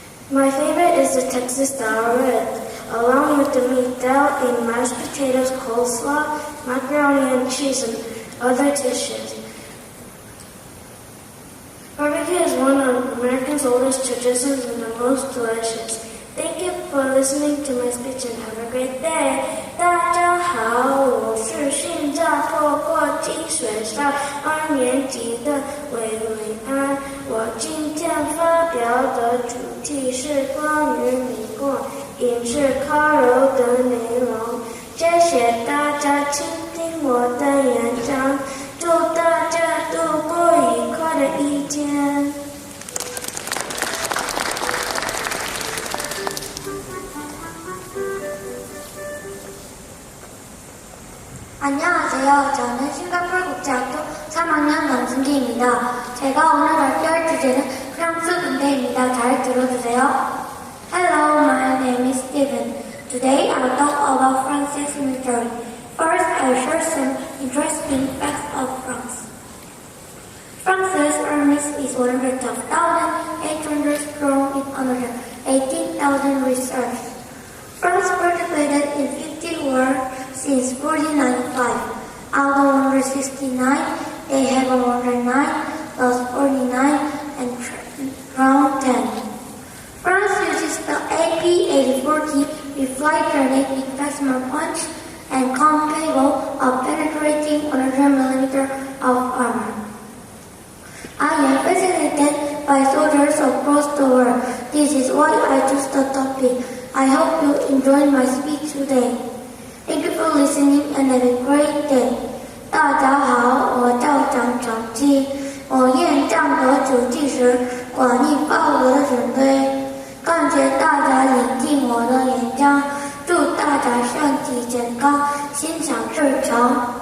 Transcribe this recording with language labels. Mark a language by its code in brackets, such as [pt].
[en] My favorite is the Texas style ribs. Along with the meat, they'll eat mashed potatoes, coleslaw, macaroni and cheese, and other dishes. Barbecue is one of Americans' oldest traditions and the most delicious. Thank you for listening to my speech and have a great day. [zh] 大家好，我是新加坡国际学校2年级的韦维安。我今天发表的主题是关于美国饮食烤肉的内容。谢谢大家倾听我的演讲，祝大家度过愉快的一天。 [ko] 안녕하세요. 저는 싱가포르 국제학교 3학년 남승기입니다. 제가 오늘 발표할 주제는 프랑스 군대입니다. 잘 들어주세요. [en] Hello, my name is Steven. Today I'll talk about France's military. First, I'll share some interesting facts of France. France's army is 112,800 strong with another 18,000 reserves. France participated in 50 wars since 1495. Out of 169, they have 109, lost 49, and drowned 10. France uses the AP-8040 with flight grenade with maximum punch and capable of penetrating 100 mm of armor. I am fascinated by soldiers across the world. This is why I chose the topic. I hope you enjoyed my speech today. Thank you for listening and have a great day. [zh] 大家好，我叫张长基，我演讲的主题是关于保护的军队。感谢大家聆听我的演讲，祝大家身体健康，心想事成。